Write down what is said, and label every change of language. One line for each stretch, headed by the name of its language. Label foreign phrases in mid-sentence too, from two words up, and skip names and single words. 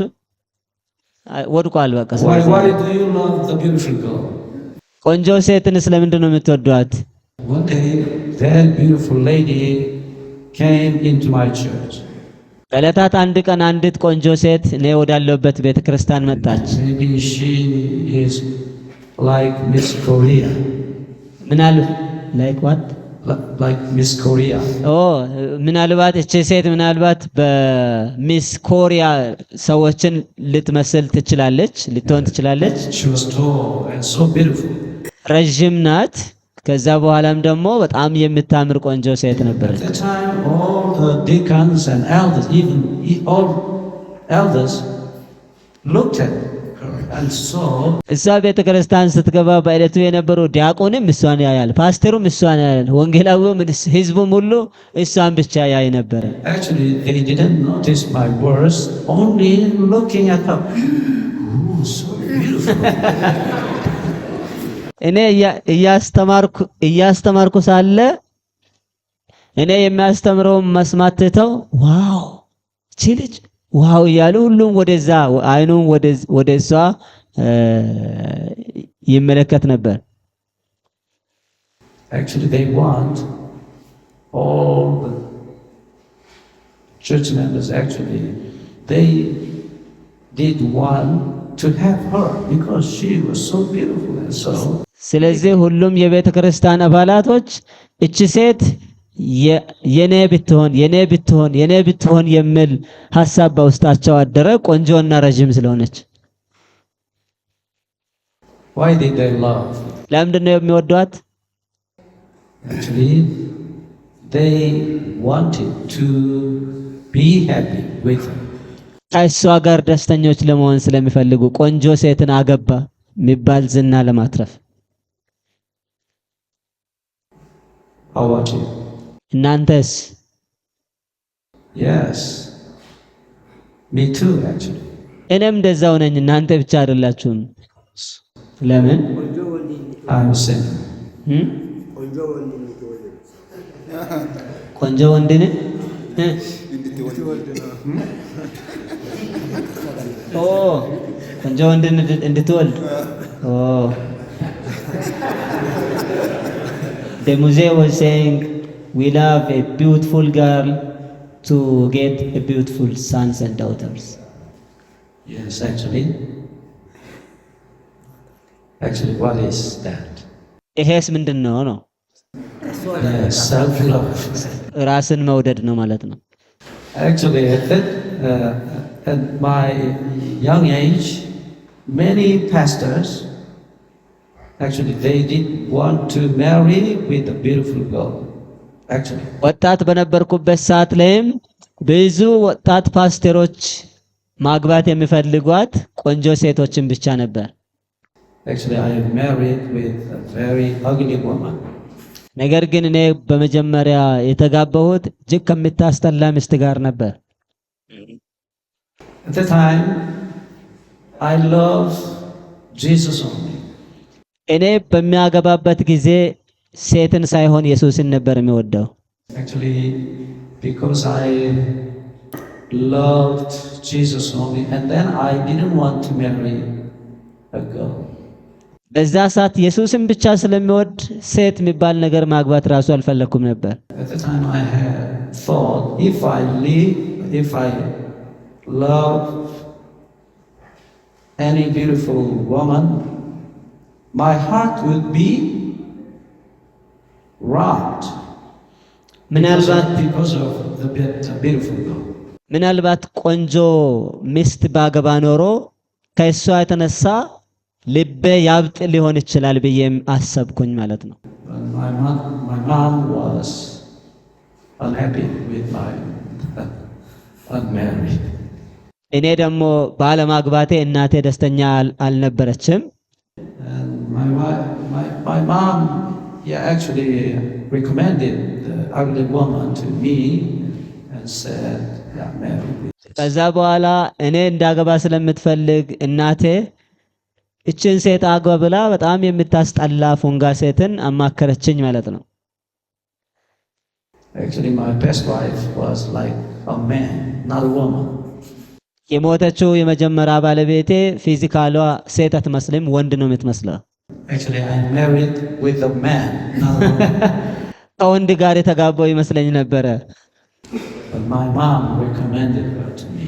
Amharic: ወድቋል በቃ።
English: Why do you love the beautiful girl?
Amharic: ቆንጆ ሴትን ስለምንድን ነው የምትወዷት?
English: One day, that beautiful lady came into my church.
Amharic: በዕለታት አንድ ቀን አንዲት ቆንጆ ሴት እኔ ወዳለሁበት ቤተክርስቲያን መጣች።
English: Maybe she is like Miss Korea. like what? Like Miss Korea.
Amharic: ምናልባት እቺ ሴት ምናልባት በሚስ ኮሪያ ሰዎችን ልትመስል ልትሆን ትችላለች።
English: She was tall and so beautiful.
Amharic: ረጅም ናት። ከዛ በኋላም ደግሞ በጣም የምታምር ቆንጆ ሴት ነበረች።
English: At the time, all the deacons and elders, even all elders, looked at her and saw.
Amharic: እሷ ቤተክርስቲያን ስትገባ በዕለቱ የነበረው ዲያቆንም እሷን ያያል፣ ፓስተሩም እሷን ያያል፣ ወንጌላዊውም ህዝቡም ሁሉ እሷን ብቻ ያይ ነበር።
English: Actually, they didn't notice my words, only looking at her. Oh, so beautiful.
Amharic: እኔ እያስተማርኩ ሳለ እኔ የሚያስተምረው መስማት ትተው ዋው እቺ ልጅ ዋው እያሉ ሁሉም ወደዛ አይኑን ወደሷ ይመለከት ነበር።
English: Actually, they want all the church members. Actually, they did want to have her because she was so beautiful and so.
Amharic: ስለዚህ ሁሉም የቤተ ክርስቲያን አባላቶች እቺ ሴት የኔ ብትሆን የሚል ሐሳብ በውስጣቸው አደረ፣ ቆንጆና ረጅም ስለሆነች።
English: Why did they love?
Amharic: ለምንድን ነው የሚወዷት?
English: Actually, they wanted to be happy with her.
Amharic: ከእሷ ጋር ደስተኞች ለመሆን ስለሚፈልጉ ቆንጆ ሴትን አገባ የሚባል ዝና ለማትረፍ።
English: How about you?
Amharic: እናንተስ?
English: Yes. Me too, actually.
Amharic: እኔም እንደዛው ነኝ። እናንተ ብቻ አይደላችሁም። ለምን?
English: I'm saying.
Amharic: ቆንጆ ወንድን ኦ ቆንጆ ወንድን እንድትወልድ ኦ
English: The Muse was saying we love a beautiful girl to get a beautiful sons and daughters. Yes, actually, what is that?
Amharic: ይሄስ ምንድን ነው ነው?
English: Yes, self-love.
Amharic: ራስን መውደድ ነው ማለት ነው።
English: Actually, at my young age, many pastors, actually, they did want to marry with a beautiful girl. Actually,
Amharic: ወጣት በነበርኩበት ሰዓት ላይም ብዙ ወጣት ፓስተሮች ማግባት የሚፈልጓት ቆንጆ ሴቶችን ብቻ ነበር።
English: actually, I married with a very ugly woman.
Amharic: ነገር ግን እኔ በመጀመሪያ የተጋባሁት እጅግ ከምታስጠላ ሚስት ጋር ነበር።
English: At the time, I loved Jesus only.
Amharic: እኔ በሚያገባበት ጊዜ ሴትን ሳይሆን ኢየሱስን ነበር የሚወደው።
English: Actually, because I loved Jesus only, and then I didn't want to marry a girl.
Amharic: በዛ ሰዓት ኢየሱስን ብቻ ስለሚወድ ሴት የሚባል ነገር ማግባት ራሱ አልፈለኩም ነበር።
English: At the time, I had thought if I love any beautiful woman, my heart would be robbed because of the beautiful girl.
Amharic: ምናልባት ቆንጆ ሚስት ባገባ ኖሮ ከእሷ የተነሳ ልቤ ያብጥ ሊሆን ይችላል ብዬ አሰብኩኝ ማለት ነው።
English: My mom was unhappy with my unmarried.
Amharic: እኔ ደግሞ ባለማግባቴ እናቴ ደስተኛ አልነበረችም።
English: And my mom actually recommended the ugly woman to me and said, yeah, marry.
Amharic: ከዛ በኋላ እኔ እንዳገባ ስለምትፈልግ እናቴ እችን ሴት አግባ ብላ በጣም የምታስጠላ ፎንጋ ሴትን አማከረችኝ ማለት ነው።
English: Actually, my best wife was like a man, not a woman.
Amharic: የሞተችው የመጀመሪያ ባለቤቴ ፊዚካሏ ሴት አትመስልም፣ ወንድ ነው የምትመስለው።
English: Actually, I married with a man, not a woman.
Amharic: ከወንድ ጋር የተጋባው ይመስለኝ ነበረ።
English: But my mom recommended her to me.